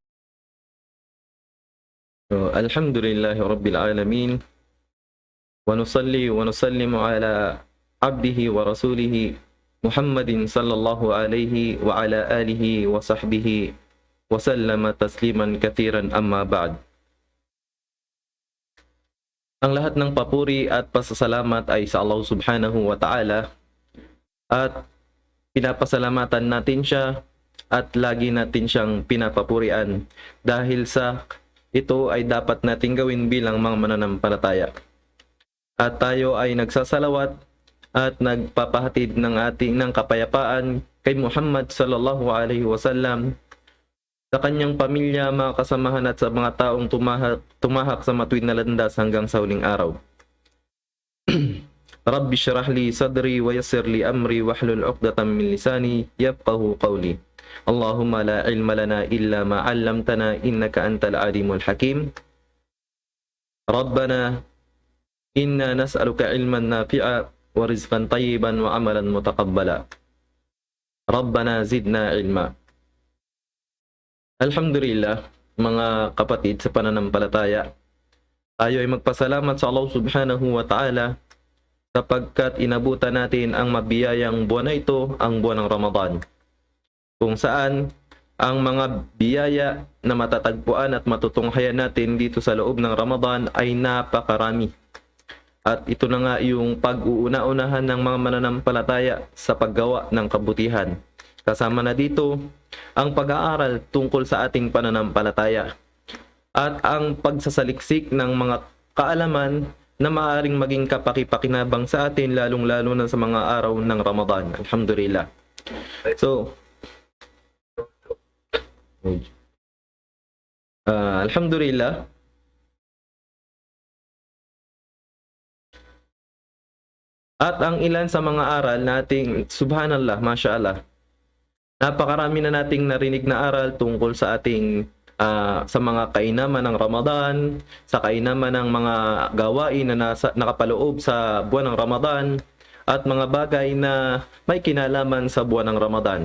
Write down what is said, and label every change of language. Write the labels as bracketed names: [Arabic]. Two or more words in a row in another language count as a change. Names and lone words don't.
[Arabic] الحمد لله رب العالمين ونصلي ونسلم على عبده ورسوله محمد صلى الله عليه وعلى آله وصحبه وسلم تسليما كثيرا أما بعد. [Filipino] Ang lahat ng papuri at pasasalamat ay sa Allah [Arabic] سبحانه وتعالى [Filipino] at pinapasalamatan natin siya at lagi natin siyang pinapapurian dahil sa ito ay dapat nating gawin bilang mga mananampalataya. At tayo ay nagsasalawat at nagpapahatid ng kapayapaan kay Muhammad [Arabic] صلى الله عليه وسلم, [Filipino] sa kanyang pamilya, mga kasamahan at sa mga taong tumahak sa matuwid na landas hanggang sa huling araw. [Arabic] رب اشرح لي صدري ويسر لي أمري واحلل عقدة من لساني يفقهوا قولي. اللهم لا علم لنا إلا ما علمتنا إنك أنت العليم الحكيم. ربنا إنا نسألك علما نافعا ورزقا طيبا وعملا متقبلا. ربنا زدنا علما. [Filipino] Alhamdulillah, mga kapatid sa pananampalataya, tayo ay magpasalamat sa Allah [Arabic] سبحانه وتعالى [Filipino] sapagkat inabutan natin ang mabiyayang buwan na ito, ang buwan ng Ramadan, kung saan ang mga biyaya na matatagpuan at matutunghayan natin dito sa loob ng Ramadan ay napakarami. At ito na nga yung pag-uuna-unahan ng mga mananampalataya sa paggawa ng kabutihan. Kasama na dito ang pag-aaral tungkol sa ating pananampalataya at ang pagsasaliksik ng mga kaalaman na maaaring maging kapaki-pakinabang sa atin, lalong-lalo na sa mga araw ng Ramadan. Alhamdulillah. So, alhamdulillah, at ang ilan sa mga aral nating, [Arabic] سبحان الله ما شاء الله, [Filipino] napakarami na nating narinig na aral tungkol sa ating sa mga kainaman ng Ramadan, sa kainaman ng mga gawain na nakapaloob sa buwan ng Ramadan, at mga bagay na may kinalaman sa buwan ng Ramadan.